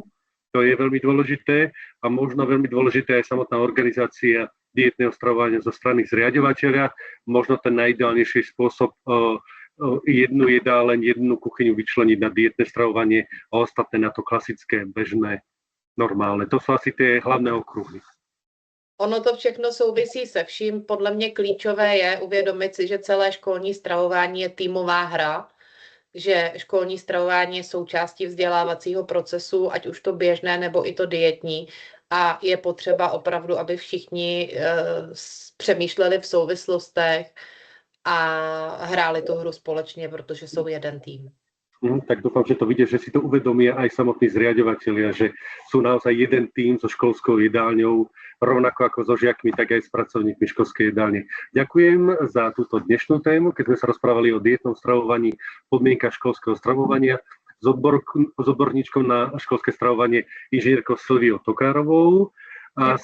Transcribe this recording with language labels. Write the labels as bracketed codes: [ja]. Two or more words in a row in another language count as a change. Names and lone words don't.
[sk] To je veľmi dôležité a možno veľmi dôležité aj samotná organizácia dietného stravovania zo strany zriaďovateľa. Možno ten najideálnejší spôsob jednu jedáleň, jednu kuchyňu vyčleniť na dietné stravovanie a ostatné na to klasické, bežné normálne. To sú asi tie hlavné okruhy. [cs] Ono to všechno souvisí se vším. Podle mě klíčové je uvědomit si, že celé školní stravování je týmová hra, že školní stravování je součástí vzdělávacího procesu, ať už to běžné nebo i to dietní. A je potřeba opravdu, aby všichni přemýšleli v souvislostech a hráli tu hru společně, protože jsou jeden tým. [sk] Tak dúfam, že to vidie, že si to uvedomia aj samotní zriaďovatelia, že sú naozaj jeden tým so školskou jedálňou, rovnako ako so žiakmi, tak aj s pracovníkmi školskej jedálne. Ďakujem za túto dnešnú tému, keď sme sa rozprávali o dietnom stravovaní, podmienkach školského stravovania s odborníčkou na školské stravovanie inžinierkou Silviou Tokárovou a